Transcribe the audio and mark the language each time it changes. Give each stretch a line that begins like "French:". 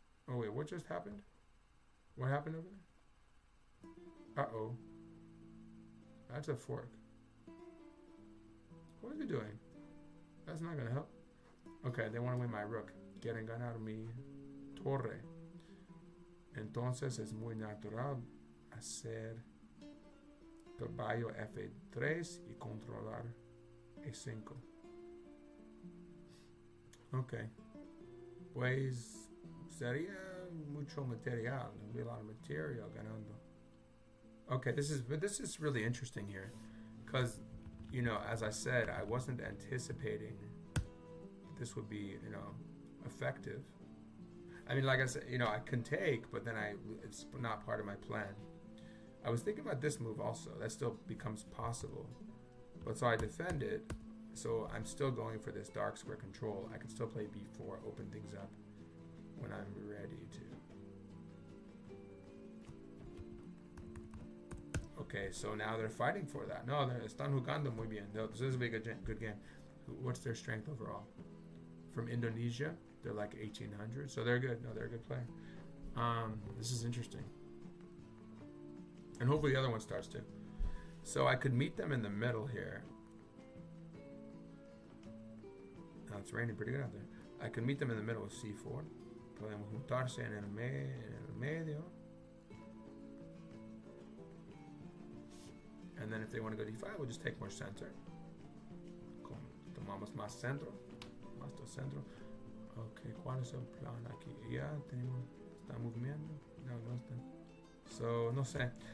English: Oh wait, what just happened? What happened over there? Uh-oh. That's a fork. What are they doing? That's not gonna help. Okay, they want to win my rook.
Spanish: Quieren ganar mi torre. Entonces es muy natural hacer caballo f3 y controlar e5. Okay. Pues sería mucho material.
English: There'll be a lot of material ganando. Okay, this is really interesting here, because, you know, as I said, I wasn't anticipating this would be, you know, effective. I mean, like I said, you know, I can take, but then it's not part of my plan. I was thinking about this move also. That still becomes possible. But so I defend it. So I'm still going for this dark square control. I can still play b4, open things up when I'm ready to. Okay, so now they're fighting for that.
Spanish: No, están jugando muy bien.
English: This is a big, good game. What's their strength overall? From Indonesia, they're like 1800, so they're good. No, they're a good play. This is interesting. And hopefully the other one starts too. So I could meet them in the middle here. Now it's raining pretty good out there. I could meet them in the middle with c4.
Spanish: Podemos juntarse en el medio.
English: And then if they want to go d5, we'll just take more center.
Spanish: Tomamos más centro. Más del centro. Ok, ¿cuál es el plan aquí? Ya tenemos. ¿Está moviendo? No está. So, no sé.